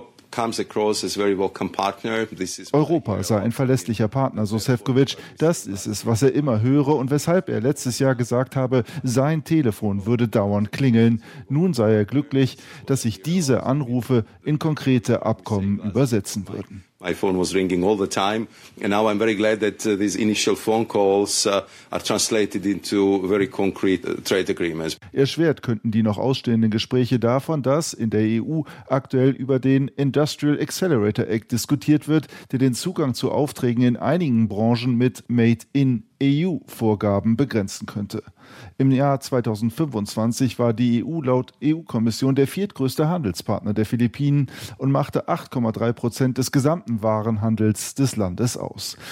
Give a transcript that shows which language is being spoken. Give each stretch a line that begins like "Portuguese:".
German: Europa sei ein verlässlicher Partner, so Šefčovič. Das ist es, was er immer höre und weshalb er letztes Jahr gesagt habe, sein Telefon würde dauernd klingeln. Nun sei er glücklich, dass sich diese Anrufe in konkrete Abkommen übersetzen würden.
English: My phone was ringing all the time, and now I'm very glad that these initial phone calls are translated into very concrete trade agreements.
German: Erschwert könnten die noch ausstehenden Gespräche davon, dass in der EU aktuell über den Industrial Accelerator Act diskutiert wird, der den Zugang zu Aufträgen in einigen Branchen mit Made in EU-Vorgaben begrenzen könnte. Im Jahr 2025 war die EU laut EU-Kommission der viertgrößte Handelspartner der Philippinen und machte 8,3% des gesamten Warenhandels des Landes aus.